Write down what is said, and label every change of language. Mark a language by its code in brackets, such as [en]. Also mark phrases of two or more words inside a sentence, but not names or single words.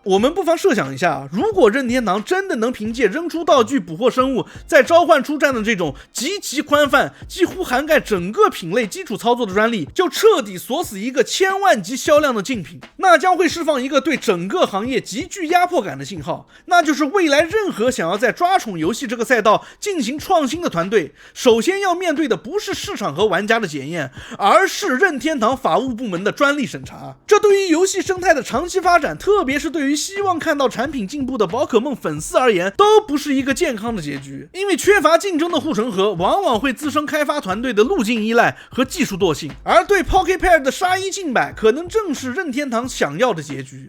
[zh] 我們不妨設想一下，如果任天堂真的能憑借扔出道具捕獲生物再召喚出戰的這種極其寬泛、幾乎涵蓋整個品類基礎操作的專利，就徹底鎖死一個1000萬級銷量的競品，那將會釋放一個對整個行業極具壓迫感的信號，那就是未來任何想要在抓寵遊戲這個賽道進行創新的的团隊，首先要面对的不是市场和玩家的检驗，而是任天堂法務部門的专利審查。這對於遊戲生態的長期發展，特別是對於希望看到產品進步的寶可夢粉絲而言，都不是一個健康的結局。因為缺乏競爭的護城河，往往會滋生開發團隊的路徑依賴和技術惰性，而對 Poké Pair 的殺一儆百，可能正是任天堂想要的結局。